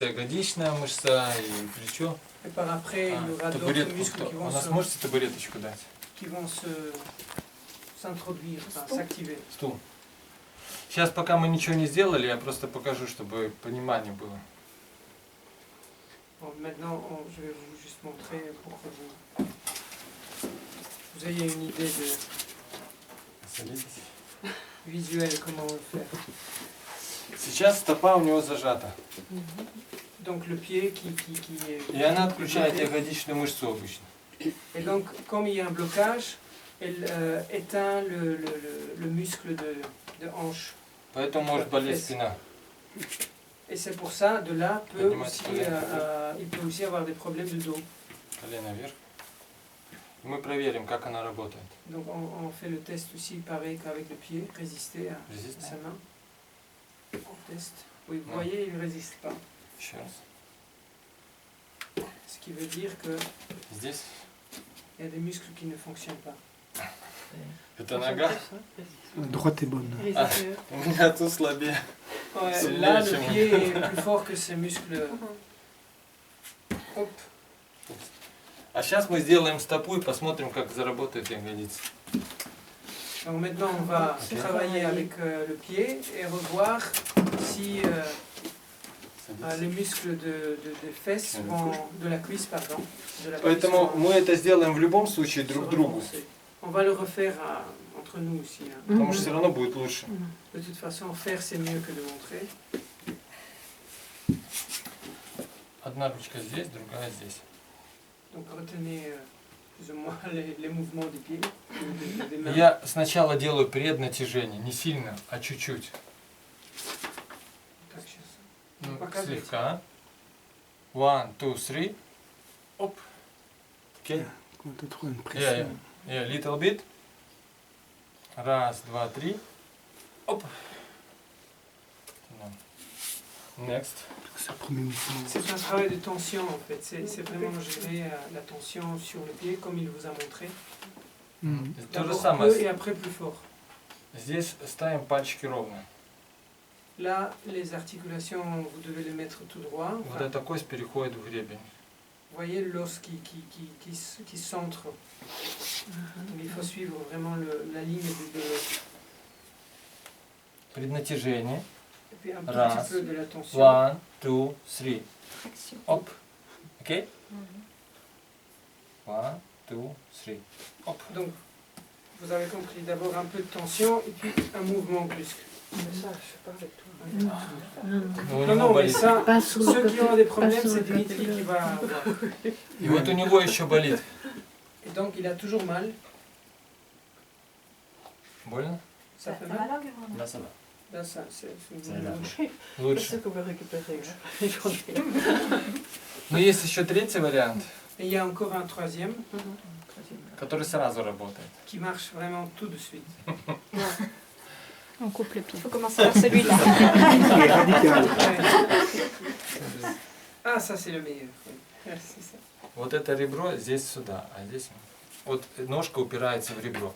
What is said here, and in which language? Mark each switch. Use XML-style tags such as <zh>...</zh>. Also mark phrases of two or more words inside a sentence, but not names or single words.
<ru>Ягодичная мышца и плечо.</ru> <fr>Et par après, il y aura d'autres muscles qui</fr> <ru>У</ru> <fr>vont</fr> <ru>нас можете табуреточку дать?</ru> <fr>s'introduire, s'activer.</fr> <ru>Стул. Сейчас, пока мы ничего не сделали, я просто покажу, чтобы понимание было.</ru> <fr>Bon, maintenant, je vais vous juste montrer pour que vous ayez une idée visuelle comment le faire.</fr> <ru>Сейчас стопа у него зажата.</ru> <fr>Donc le pied qui est...</fr> <ru>И она отключает ягодичную мышцу обычно.</ru> <fr>Et donc, comme il y a un blocage, elle éteint le muscle de hanche.</fr> <ru>Поэтому может болеть спина.</ru> <fr>Et c'est pour ça, de là, il peut aussi avoir des problèmes de dos.</fr> <ru>Колено вверх. Мы проверим, как она работает.</ru> <fr>Donc on fait le test aussi pareil qu'avec le pied, résister à sa main. On teste. Oui, vous voyez, il ne résiste pas.</fr> <ru>Еще раз.</ru> <fr>Ce qui veut dire que</fr> <ru>Здесь.</ru> <fr>Il y a des muscles qui ne fonctionnent pas.</fr> <ru>Это нога?</ru> <fr>Droite est bonne.</fr> <ru>У меня тут слабее.</ru> <fr>Ouais, là, le pied est plus fort que ces muscles. Hop.</fr> <ru>А сейчас мы сделаем стопу и посмотрим, как заработает ягодица.</ru> <fr>Donc maintenant, on va travailler avec le pied et revoir si les muscles des fesses vont, de la cuisse, pardon.</fr> <ru>Поэтому мы это сделаем в любом случае друг другу.</ru> <fr>On va le refaire entre nous aussi.</fr> <ru>Потому что все равно будет лучше.</ru> <fr>De toute façon, faire c'est mieux que de montrer.</fr> <ru>Одна ручка здесь, другая здесь.</ru> <fr>Donc retenez plus ou moins les mouvements des pieds, des mains.</fr> <ru>Я сначала делаю преднатяжение, не сильно, а чуть-чуть. Так, сейчас. Ну, Показывайте. слегка. 1, 2, 3. Оп. Окей.</ru> <fr>Quand tu trouves une pression.</fr> <en>Yeah, little bit.</en> <ru>Раз, два, три. Оп. Next.</ru> <fr>C'est le premier mouvement. C'est un travail de tension en fait. C'est vraiment gérer la tension sur le pied comme il vous a montré.</fr> <ru>То же</ru> <fr>D'abord</fr> <ru>самое.</ru> <fr>peu et après plus fort.</fr> <ru>Здесь ставим пальчики ровно.</ru> <fr>Là, les articulations, vous devez les mettre tout droit. Вот эта кость переходит в гребень. Vous voyez l'os qui centre. Donc, il faut suivre vraiment la ligne de</fr> <ru>Преднатяжение.</ru> <fr>et puis un</fr> <ru>Раз.</ru> <fr>petit peu de la tension.</fr> <ru>1, 2, 3. Оп. Окей? 1, 2, 3. Оп.</ru> <fr>Donc, vous avez compris, d'abord un peu de tension et puis un mouvement brusque.</fr> <ru>Ну, у</ru> <fr>Non,</fr> <ru>него</ru> <fr>non, mais</fr> <ru>болит.</ru> <fr>ça, Pas sur le ceux qui côté, ont des pas problèmes, sur le c'est Dimitri côté. qui va avoir.</fr> <ru>И вот у него еще болит.</ru> <fr>Et donc, il a toujours mal.</fr> <ru>Больно?</ru> <fr>Ça fait mal. Là, ça va. Là, ça, c'est Ça une va. bouche.</fr> <ru>Лучше.</ru> <fr>qu'on peut récupérer. hein.</fr> <ru>Но есть еще третий вариант,</ru> <fr>Et il y a encore un troisième</fr> <ru>который сразу работает.</ru> <fr>qui marche vraiment tout de suite. On coupe le pied. Il faut commencer par celui-là. Qui est radical. Ouais. Ah, ça, c'est le meilleur. Oui. C'est ça.</fr> <ru>Вот это ребро здесь сюда, а здесь... Вот ножка упирается в ребро.</ru>